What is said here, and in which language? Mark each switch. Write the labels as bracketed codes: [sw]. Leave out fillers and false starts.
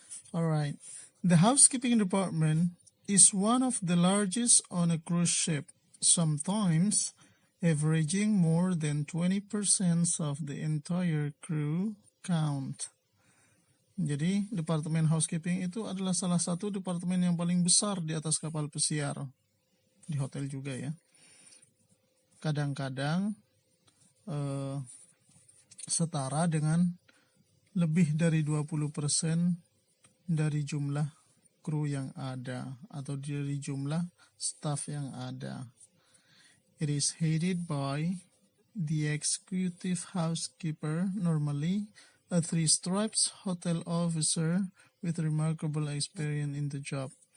[en] Alright, the housekeeping department is one of the largest on a cruise ship, sometimes averaging more than 20% of the entire crew count. [id] Jadi, Departemen Housekeeping itu adalah salah satu departemen yang paling besar di atas kapal pesiar, di hotel juga ya. Kadang-kadang setara dengan lebih dari 20% dari jumlah kru yang ada atau dari jumlah staff yang ada. [en] It is headed by the executive housekeeper, normally a three stripes hotel officer with remarkable experience in the job.